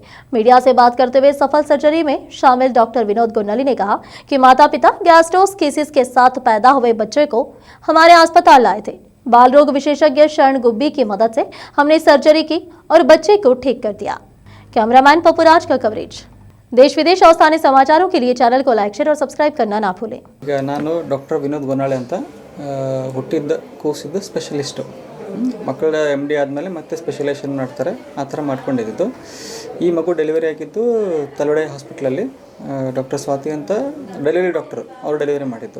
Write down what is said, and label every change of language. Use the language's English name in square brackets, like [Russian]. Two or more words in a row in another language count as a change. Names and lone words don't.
[Hindi] मीडिया से बात करते हुए सफल सर्जरी में शामिल डॉक्टर विनोद गोनली ने कहा कि माता पिता गैस्ट्रोस्कीसिस के साथ पैदा हुए बच्चे को हमारे अस्पताल लाए थे। बाल रोग विशेषज्ञ शरण गुब्बी की मदद से हमने सर्जरी की और बच्चे को ठीक कर दिया। कैमरामैन पपुराज का कवरेज। देश विदेश और स्थानीय समाचारों के लिए चैनल को [English] like share [Hindi] और सब्सक्राइब करना ना भूलें। [Kannada] ನಾನು ಡಾಕ್ಟರ್ ವಿನೋದ್ ಗೋನಾಳೆ ಅಂತ ಹುಟ್ಟಿದ್ದ ಕೂಸಿದ್ದು ಸ್ಪೆಷಲಿಸ್ಟು ಮಕ್ಕಳ MD ಆದಮೇಲೆ ಮತ್ತೆ ಸ್ಪೆಷಲೈಸೇಷನ್ ಮಾಡ್ತಾರೆ, ಆ ಥರ ಮಾಡ್ಕೊಂಡಿದ್ದು. ಈ ಮಗು ಡೆಲಿವರಿ ಆಗಿದ್ದು ತಲವಾಡೆ ಹಾಸ್ಪಿಟ್ಲಲ್ಲಿ. ಡಾಕ್ಟರ್ ಸ್ವಾತಿ ಅಂತ [English] delivery doctor [Kannada] ಅವರು ಡೆಲಿವರಿ ಮಾಡಿದ್ದು.